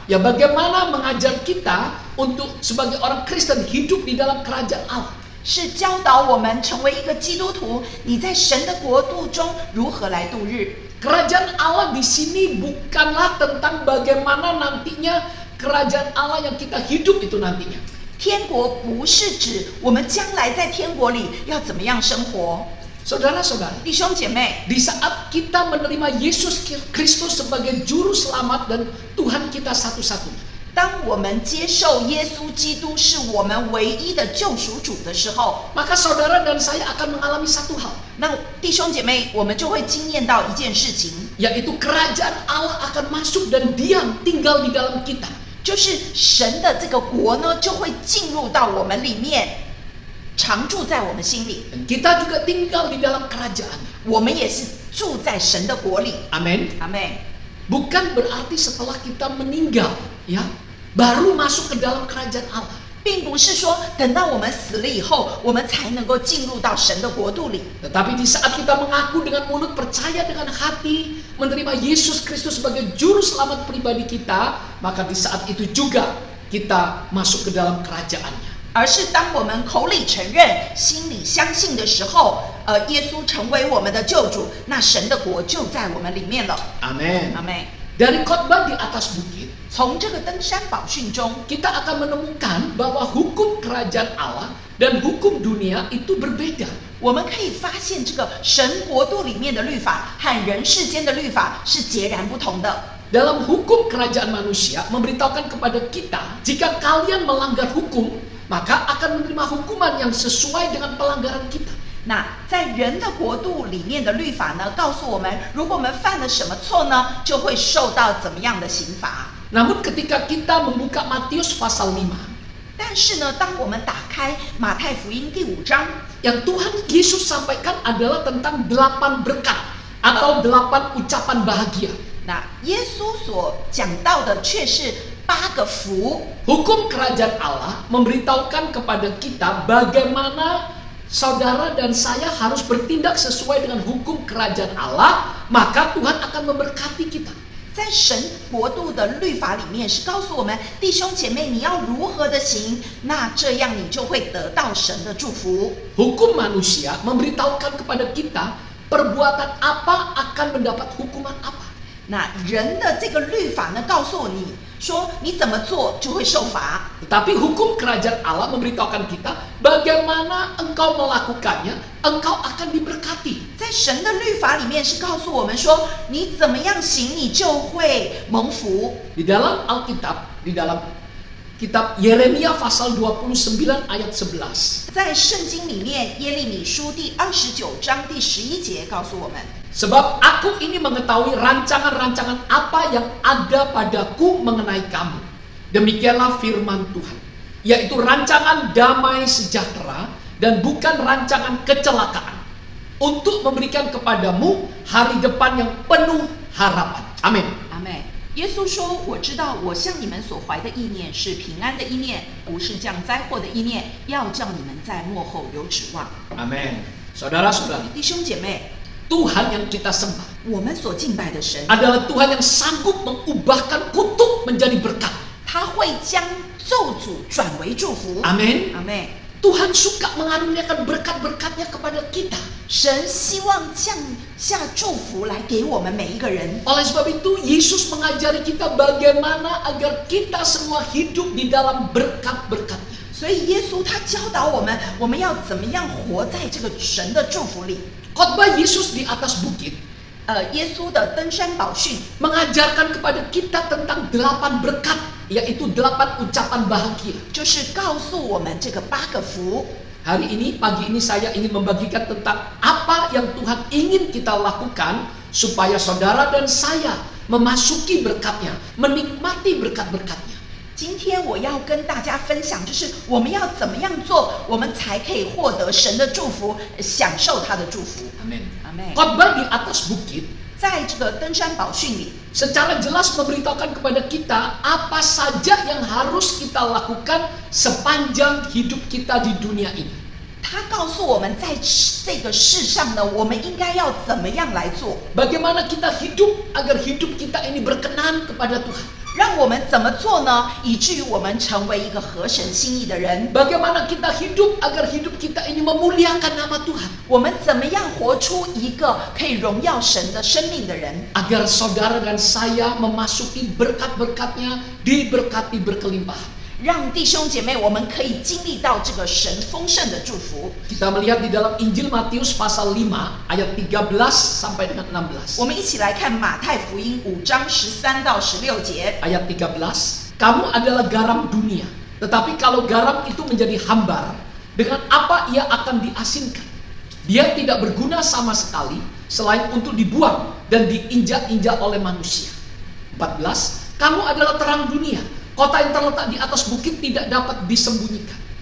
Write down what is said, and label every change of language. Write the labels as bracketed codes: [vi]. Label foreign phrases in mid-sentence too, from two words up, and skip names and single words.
[id] Ya, bagaimana mengajar kita untuk sebagai orang Kristen hidup di dalam kerajaan Allah. [zh] 是教导我们成为一个基督徒，你在神的国度中如何来度日。 [id] Kerajaan Allah di sini bukanlah tentang bagaimana nantinya kerajaan Allah yang kita hidup itu nantinya. [zh] 天国不是指我们将来在天国里要怎么样生活。 [id] Saudara-saudara, [zh] 弟兄姐妹， [id] di saat kita menerima Yesus Kristus sebagai juru selamat dan Tuhan kita satu-satunya, [zh] 当我们接受耶稣基督是我们唯一的救赎主的时候， [id] maka saudara dan saya akan mengalami satu hal, [zh] 那弟兄姐妹，我们就会经验到一件事情， [id] yaitu kerajaan Allah akan masuk dan diam tinggal di dalam kita. [zh] 就是神的这个国呢，就会进入到我们里面，常住在我们心里。 [id] Dan kita juga tinggal di dalam kerajaan. [zh] 我们也是住在神的国里。 [id] Amin. [zh] 阿妹， [id] Bukan berarti setelah kita meninggal, ya, baru masuk ke dalam kerajaan Allah. [zh] 并不是说等到我们死了以后，我们才能够进入到神的国度里。 [id] Tetapi di saat kita mengaku dengan mulut, percaya dengan hati, menerima Yesus Kristus sebagai juru selamat pribadi kita, maka di saat itu juga kita masuk ke dalam kerajaannya. [zh] 而是当我们口里承认、心里相信的时候，耶稣成为我们的救主，那神的国就在我们里面了。 [id] Amin. [zh] 阿妹， [id] Dari khotbah di atas bukit, [zh] 从这个登山宝训中， [id] kita akan menemukan bahwa hukum kerajaan Allah dan hukum dunia itu berbeda. [zh] 我们可以发现这个神国度里面的律法和人世间的律法是截然不同的。 [id] Dalam hukum kerajaan manusia memberitahukan kepada kita, jika kalian melanggar hukum, maka akan menerima hukuman yang sesuai dengan pelanggaran kita. [zh] 那在人的国度里面的律法呢，告诉我们，如果我们犯了什么错呢，就会受到怎么样的刑罚。 [id] Namun ketika kita membuka Matius pasal 5, [zh] 但是呢，当我们打开马太福音第5章， [id] yang Tuhan Yesus sampaikan adalah tentang 8 berkat atau 8 ucapan bahagia. [zh] 那耶稣所讲到的却是8个福。 [id] Hukum kerajaan Allah memberitahukan kepada kita bagaimana saudara dan saya harus bertindak sesuai dengan hukum kerajaan Allah, maka Tuhan akan memberkati kita. [zh] 在神国度的律法里面是告诉我们，弟兄姐妹，你要如何的行，那这样你就会得到神的祝福。 [id] Hukum manusia memberitahukan kepada kita perbuatan apa akan mendapat hukuman apa. [zh] 那人的这个律法呢，告诉你说你怎么做就会受罚。 [id] Tetapi hukum kerajaan Allah memberitahukan kita bagaimana engkau melakukannya, engkau akan diberkati. [zh] 在神的律法里面是告诉我们说，你怎么样行，你就会蒙福。 [id] Di dalam Alkitab, di dalam kitab Yeremia pasal 29 ayat 11. [zh] 在圣经里面，耶利米书第29章第11节告诉我们。 [id] Sebab aku ini mengetahui rancangan-rancangan apa yang ada padaku mengenai kamu. Demikianlah firman Tuhan. Yaitu rancangan damai sejahtera dan bukan rancangan kecelakaan. Untuk memberikan kepadamu hari depan yang penuh harapan. Amin. [zh] 阿妹，耶稣说：“我知道我向你们所怀的意念是平安的意念，不是降灾祸的意念，要叫你们在末后有指望。” [id] Amin. Saudara-saudari, [zh] 弟兄姐妹， [id] Tuhan yang kita sembah [zh] 我们所敬拜的神， [id] adalah Tuhan yang sanggup mengubahkan kutuk menjadi berkat. [zh] 他会将咒诅转为祝福。 [id] Amin. [zh] 阿妹， [id] Tuhan suka mengaruniakan berkat-berkatnya kepada kita. [zh] 神希望降下祝福来给我们每一个人。 [id] Oleh sebab itu, Yesus mengajari kita bagaimana agar kita semua hidup di dalam berkat-berkatnya. [zh] 所以耶稣他教导我们，我们要怎么样活在这个神的祝福里。 [id] Khotbah Yesus di atas bukit [zh] 耶稣的登山宝训 [id] mengajarkan kepada kita tentang 8 berkat, yaitu 8 ucapan bahagia. [zh] 就是告诉我们这个8个福。 [id] Hari ini, pagi ini saya ingin membagikan tentang apa yang Tuhan ingin kita lakukan supaya saudara dan saya memasuki berkatnya, menikmati berkat-berkatnya. [zh] 今天我要跟大家分享，就是我们要怎么样做，我们才可以获得神的祝福，享受他的祝福。 [id] Amin. Amin. Khotbah di atas bukit [zh] 在这个登山宝训里， [id] secara jelas memberitahukan kepada kita apa saja yang harus kita lakukan sepanjang hidup kita di dunia ini. [zh] 他告诉我们，在这个世上呢，我们应该要怎么样来做， [id] Bagaimana kita hidup agar hidup kita ini berkenan kepada Tuhan. [zh] 让我们怎么做呢？以至于我们成为一个合神心意的人。 [id] Bagaimana kita hidup agar hidup kita ini memuliakan nama Tuhan. [zh] 我们怎么样活出一个可以荣耀神的生命的人？ [id] Agar saudara dan saya memasuki berkat-berkatnya, diberkati berkelimpahan. [zh] 让弟兄姐妹，我们可以经历到这个神丰盛的祝福。 [id] Kita melihat di dalam Injil Matius pasal 5 ayat 13 sampai dengan 16. [zh] 我们一起来看马太福音5章13到16节。 [id] Ayat 13, kamu adalah garam dunia. Tetapi kalau garam itu menjadi hambar, dengan apa ia akan diasinkan? Dia tidak berguna sama sekali selain untuk dibuang dan diinjak-injak oleh manusia. 14, kamu adalah terang dunia. Kota yang terletak di atas bukit tidak dapat disembunyikan.